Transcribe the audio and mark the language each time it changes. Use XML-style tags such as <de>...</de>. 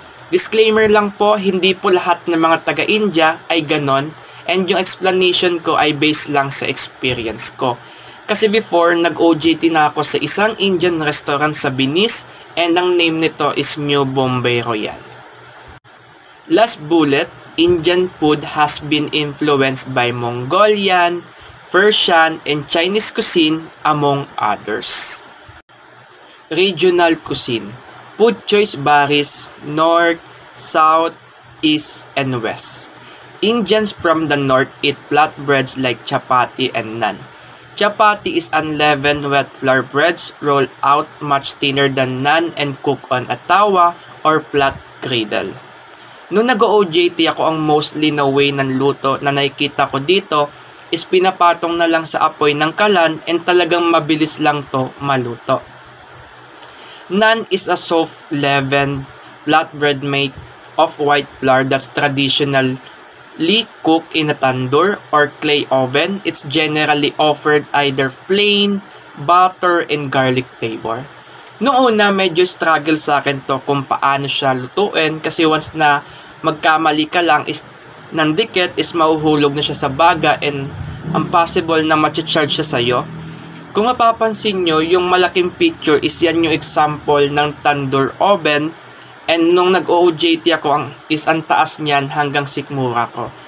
<tl>Disclaimer lang po, hindi po lahat ng mga taga-India ay ganon and yung explanation ko ay based lang sa experience ko. Kasi before, nag-OJT na ako sa isang Indian restaurant sa Venice and ang name nito is New Bombay Royal.</tl> <en>Last bullet, Indian food has been influenced by Mongolian, Persian, and Chinese cuisine among others. Regional cuisine. Food choice varies north, south, east, and west. Indians from the north eat flatbreads like chapati and naan. Chapati is unleavened wet flour breads rolled out much thinner than naan and cooked on a tawa or flat griddle.</en> <tl>Nung nag-OJT ako, ang mostly na way ng luto na nakikita ko dito is pinapatong na lang sa apoy ng kalan and talagang mabilis lang to maluto.</tl> <en>Naan is a soft leavened flatbread made of white flour that's traditionally cooked in a tandoor or clay oven. It's generally offered either plain, butter, and garlic flavor.</en> <tl>Noong una, medyo struggle sa akin to kung paano siya lutuin kasi once na magkamali ka lang is nandikit is mahuhulog na siya sa baga and ang possible na ma-charge siya sa'yo. Kung mapapansin nyo, yung malaking picture is yan yung example ng tandoor oven and nung nag-OJT ako is ang taas niyan hanggang sikmura ko.</tl>